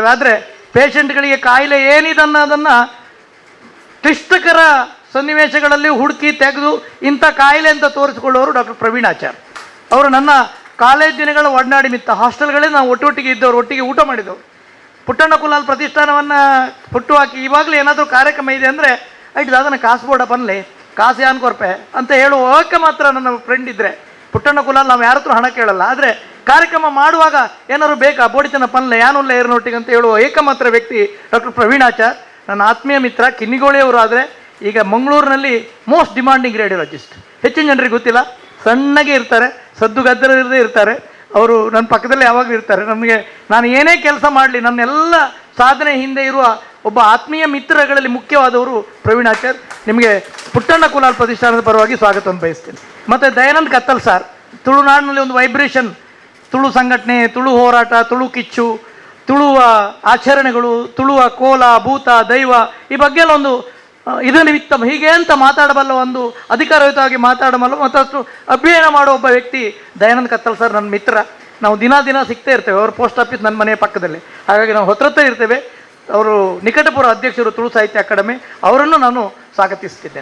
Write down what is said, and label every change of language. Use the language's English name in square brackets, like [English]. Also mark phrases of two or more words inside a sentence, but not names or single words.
[Kannada] ಆದರೆ ಪೇಷಂಟ್ಗಳಿಗೆ ಕಾಯಿಲೆ ಏನಿದೆ ಅನ್ನೋದನ್ನು ಕ್ಲಿಷ್ಟಕರ ಸನ್ನಿವೇಶಗಳಲ್ಲಿ ಹುಡುಕಿ ತೆಗೆದು ಇಂಥ ಕಾಯಿಲೆ ಅಂತ ತೋರಿಸಿಕೊಳ್ಳೋರು ಡಾಕ್ಟರ್ ಪ್ರವೀಣ್ ಆಚಾರ್. ಅವರು ನನ್ನ ಕಾಲೇಜ್ ದಿನಗಳ ಒಡನಾಡಿ ಮಿತ್ತ, ಹಾಸ್ಟೆಲ್ಗಳೇ ನಾವು ಒಟ್ಟೊಟ್ಟಿಗೆ ಇದ್ದವರು, ಒಟ್ಟಿಗೆ ಊಟ ಮಾಡಿದವರು. ಪುಟ್ಟಣ್ಣ ಕುಲಾಲ್ ಪ್ರತಿಷ್ಠಾನವನ್ನು ಹುಟ್ಟು ಹಾಕಿ ಇವಾಗಲೂ ಏನಾದರೂ ಕಾರ್ಯಕ್ರಮ ಇದೆ ಅಂದರೆ ಐಟ್ ಅದನ್ನು [Tulu] ಕಾಸು ಬೋಡ ಬನ್ನಲಿ, ಕಾಸು ಯಾನ್ ಕೊರ್ಪೆ [Kannada] ಅಂತ ಹೇಳುವಕ್ಕೆ ಮಾತ್ರ ನನ್ನ ಫ್ರೆಂಡ್ ಇದ್ದರೆ. ಪುಟ್ಟಣ್ಣ ಕುಲಾಲ್ ನಾವು ಯಾರ ಹತ್ರ ಹಣ ಕೇಳಲ್ಲ, ಆದರೆ ಕಾರ್ಯಕ್ರಮ ಮಾಡುವಾಗ ಏನಾದ್ರು ಬೇಕಾ [Tulu] ಬೋಡಿತನ ಪನ್ಲೆ ಯಾನುಲ್ಲ ಏರ್ನೊಟ್ಟಿಗೆ [Kannada] ಅಂತ ಹೇಳುವ ಏಕಮಾತ್ರ ವ್ಯಕ್ತಿ ಡಾಕ್ಟರ್ ಪ್ರವೀಣ್ ಆಚಾರ್, ನನ್ನ ಆತ್ಮೀಯ ಮಿತ್ರ. ಕಿನ್ನಿಗೋಳಿಯವರು ಆದರೆ ಈಗ ಮಂಗಳೂರಿನಲ್ಲಿ [English] most demanding radiologist. [Kannada] ಹೆಚ್ಚಿನ ಜನರಿಗೆ ಗೊತ್ತಿಲ್ಲ, ಸಣ್ಣಗೆ ಇರ್ತಾರೆ, ಸದ್ದು ಗದ್ದರ ಇರದೇ ಇರ್ತಾರೆ. ಅವರು ನನ್ನ ಪಕ್ಕದಲ್ಲಿ ಯಾವಾಗಲೂ ಇರ್ತಾರೆ. ನಮಗೆ ನಾನು ಏನೇ ಕೆಲಸ ಮಾಡಲಿ, ನನ್ನೆಲ್ಲ ಸಾಧನೆ ಹಿಂದೆ ಇರುವ ಒಬ್ಬ ಆತ್ಮೀಯ ಮಿತ್ರಗಳಲ್ಲಿ ಮುಖ್ಯವಾದವರು ಪ್ರವೀಣ್ ಆಚಾರ್. ನಿಮಗೆ ಪುಟ್ಟಣ್ಣ ಕುಲಾಲ್ ಪ್ರತಿಷ್ಠಾನದ ಪರವಾಗಿ ಸ್ವಾಗತವನ್ನು ಬಯಸ್ತೇನೆ. ಮತ್ತು ದಯಾನಂದ್ ಕತ್ತಲ್ ಸರ್, ತುಳುನಾಡಿನಲ್ಲಿ ಒಂದು ವೈಬ್ರೇಷನ್, ತುಳು ಸಂಘಟನೆ, ತುಳು ಹೋರಾಟ, ತುಳು ಕಿಚ್ಚು, ತುಳುವ ಆಚರಣೆಗಳು, ತುಳುವ ಕೋಲ, ಭೂತ, ದೈವ, ಈ ಬಗ್ಗೆ ಎಲ್ಲ ಒಂದು ಇದರ ನಿಮಿತ್ತ ಹೀಗೆ ಅಂತ ಮಾತಾಡಬಲ್ಲ, ಒಂದು ಅಧಿಕಾರಯುತವಾಗಿ ಮಾತಾಡಬಲ್ಲ, ಮತ್ತಷ್ಟು ಅಧ್ಯಯನ ಮಾಡೋ ಒಬ್ಬ ವ್ಯಕ್ತಿ ದಯಾನಂದ್ ಕತ್ತಲ್ ಸರ್ ನನ್ನ ಮಿತ್ರ. ನಾವು ದಿನ ಸಿಗ್ತಾ ಇರ್ತೇವೆ. ಅವ್ರ [English] post office [Kannada] ನನ್ನ ಮನೆಯ ಪಕ್ಕದಲ್ಲಿ, ಹಾಗಾಗಿ ನಾವು ಹತ್ರ ಇರ್ತೇವೆ. ಅವರು ನಿಕಟಪುರ ಅಧ್ಯಕ್ಷರು ತುಳು ಸಾಹಿತ್ಯ ಅಕಾಡೆಮಿ, ಅವರನ್ನು ನಾನು ಸ್ವಾಗತಿಸ್ತಿದ್ದೇನೆ.